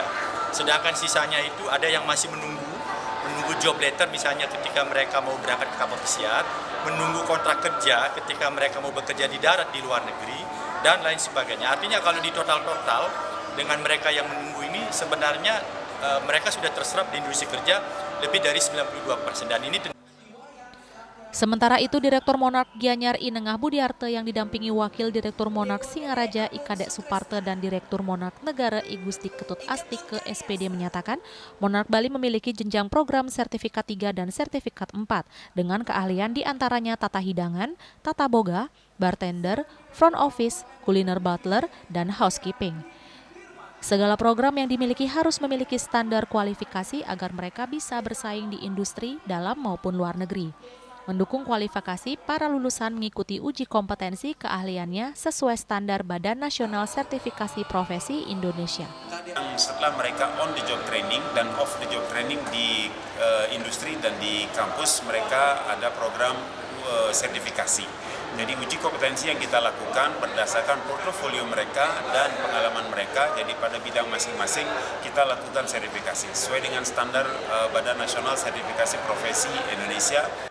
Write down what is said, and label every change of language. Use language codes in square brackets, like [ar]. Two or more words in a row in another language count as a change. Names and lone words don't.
[id] Sedangkan sisanya itu ada yang masih menunggu [en] job letter, [id] misalnya ketika mereka mau berangkat ke kapal pesiar, menunggu kontrak kerja ketika mereka mau bekerja di darat di luar negeri, dan lain sebagainya. Artinya kalau di total dengan mereka yang menunggu ini sebenarnya mereka sudah terserap di industri kerja lebih dari 92%, dan ini Sementara itu, Direktur Monarch Gianyar I Nengah Budiarte yang didampingi Wakil Direktur Monarch Singaraja I Kadek Suparte dan Direktur Monarch Negara I Gusti Ketut Astik ke SPD menyatakan Monarch Bali memiliki jenjang program sertifikat 3 dan sertifikat 4 dengan keahlian diantaranya tata hidangan, tata boga, bartender, [en] front office, [id] kuliner butler, dan housekeeping. Segala program yang dimiliki harus memiliki standar kualifikasi agar mereka bisa bersaing di industri dalam maupun luar negeri. Mendukung kualifikasi, para lulusan mengikuti uji kompetensi keahliannya sesuai standar Badan Nasional Sertifikasi Profesi Indonesia. Setelah mereka [en] on the job training [id] dan [en] off the job training [id] di industri dan di kampus, mereka ada program sertifikasi. Jadi uji kompetensi yang kita lakukan berdasarkan portofolio mereka dan pengalaman mereka. Jadi pada bidang masing-masing kita lakukan sertifikasi sesuai dengan standar Badan Nasional Sertifikasi Profesi Indonesia.